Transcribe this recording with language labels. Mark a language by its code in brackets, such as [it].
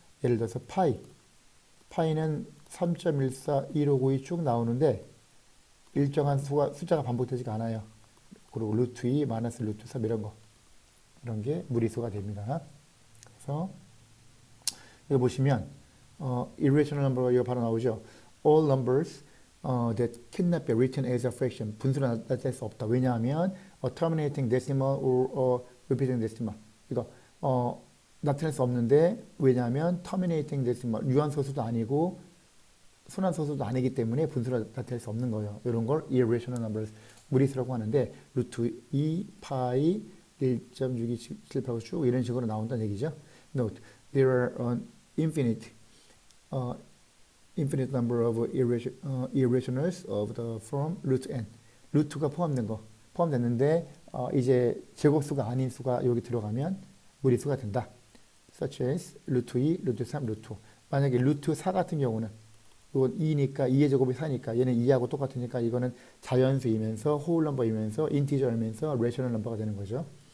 [ko] 예를 들어서 파이는 3.141592 쭉 나오는데 일정한 숫자가 반복되지가 않아요. 그리고 루트 2, 마이너스 루트 3 이런 게 무리수가 됩니다. 그래서 이거 보시면 irrational number가 이거 바로 나오죠. [en] All numbers that cannot be written as a fraction. [ko] 분수로 나타낼 수 없다. 왜냐하면 [en] a terminating decimal or a repeating decimal. [ko] 이거 나타낼 수 없는데 왜냐하면 terminating decimal 유한소수도 아니고 순환소수도 아니기 때문에 분수로 나타낼 수 없는 거예요. 이런 걸 irrational numbers 무리수라고 하는데 루트 2 파이 1.6278하고 쭉 이런 식으로 나온다는 얘기죠. [en] Note, there are an infinite number of irrationals of the form root n. [ko] 루트가 포함됐는데 이제 제곱수가 아닌 수가 여기 들어가면 무리수가 된다. [en] Such as [ko] 루트 2, 루트 3, 루트 5. 만약에 루트 4 같은 경우는 이건 2니까 2의 제곱이 4니까 얘는 2하고 똑같으니까 이거는 자연수이면서 홀 넘버이면서 인티저이면서 레셔널 넘버가 되는 거죠.